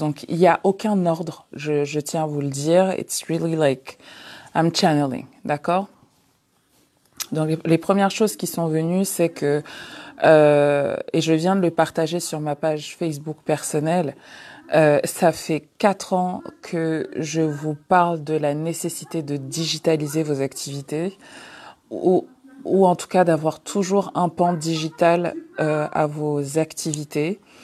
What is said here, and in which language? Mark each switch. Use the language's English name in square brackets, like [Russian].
[French] Donc, il n'y a aucun ordre, je tiens à vous le dire. [English] It's really like I'm channeling, d'accord? [French] Donc, les premières choses qui sont venues, c'est que, et je viens de le partager sur ma page Facebook personnelle, ça fait 4 ans que je vous parle de la nécessité de digitaliser vos activités, ou en tout cas d'avoir toujours un pan digital à vos activités.